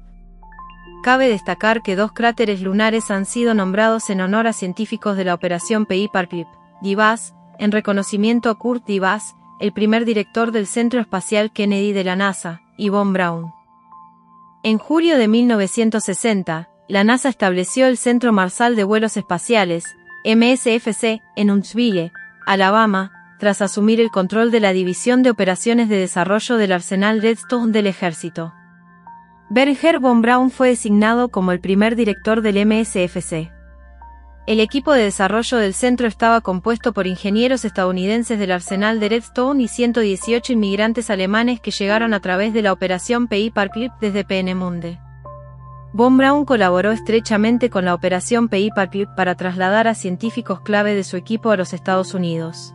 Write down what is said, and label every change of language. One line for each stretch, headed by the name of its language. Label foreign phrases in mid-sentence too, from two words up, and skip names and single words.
Spanish: Cabe destacar que 2 cráteres lunares han sido nombrados en honor a científicos de la Operación Paperclip: Dybas, en reconocimiento a Kurt Dybas, el primer director del Centro Espacial Kennedy de la NASA, y von Braun. En julio de 1960, la NASA estableció el Centro Marshall de Vuelos Espaciales, MSFC, en Huntsville, Alabama, tras asumir el control de la División de Operaciones de Desarrollo del Arsenal Redstone del Ejército. Wernher von Braun fue designado como el primer director del MSFC. El equipo de desarrollo del centro estaba compuesto por ingenieros estadounidenses del arsenal de Redstone y 118 inmigrantes alemanes que llegaron a través de la Operación Paperclip desde Peenemünde. Von Braun colaboró estrechamente con la Operación Paperclip para trasladar a científicos clave de su equipo a los Estados Unidos.